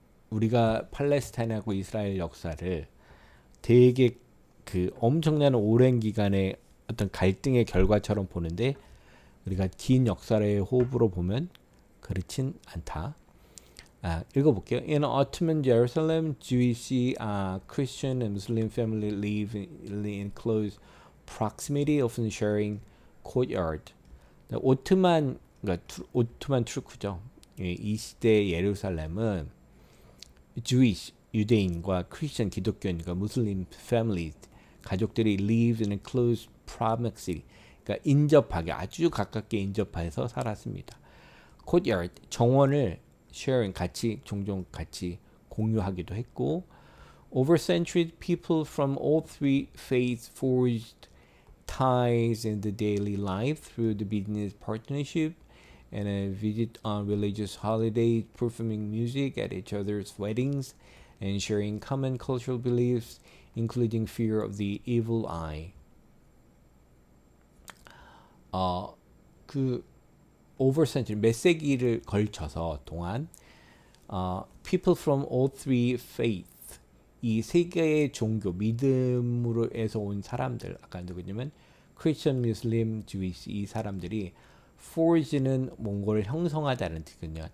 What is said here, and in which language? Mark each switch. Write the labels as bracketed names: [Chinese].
[Korean] 우리가 팔레스타인하고 이스라엘 역사를 되게 그 엄청난 오랜 기간의 어떤 갈등의 결과처럼 보는데 우리가 긴 역사의 호흡으로 보면 그렇진 않다. 읽어볼게요. [English] In Ottoman Jerusalem, Jewish, Christian and Muslim family live in close proximity, often sharing courtyard. [Korean] 오트만 투르크죠. 이 시대 예루살렘은 Jewish 유대인과 Christian 기독교인과 Muslim families 가족들이 [English] live in a close proximity. [Korean] 그러니까 인접하게 아주 가깝게 인접해서 살았습니다. [English] courtyard 정원을 sharing [Korean] 같이 종종 같이 공유하기도 했고 [English] over centuries people from all three faiths forged ties in the daily life through the business partnership and a visit on religious holidays, performing music at each other's weddings, and sharing common cultural beliefs, including fear of the evil eye. [Korean] 그 [English] over century [Korean] 몇 세기를 걸쳐서 동안 [English] people from all three faiths [Korean] 이 세 개의 종교 믿음으로에서 온 사람들 아까 누구냐면 크리스천, 무슬림, 주이시 이 사람들이 forge는 뭔가를 형성하다는 뜻이거든요.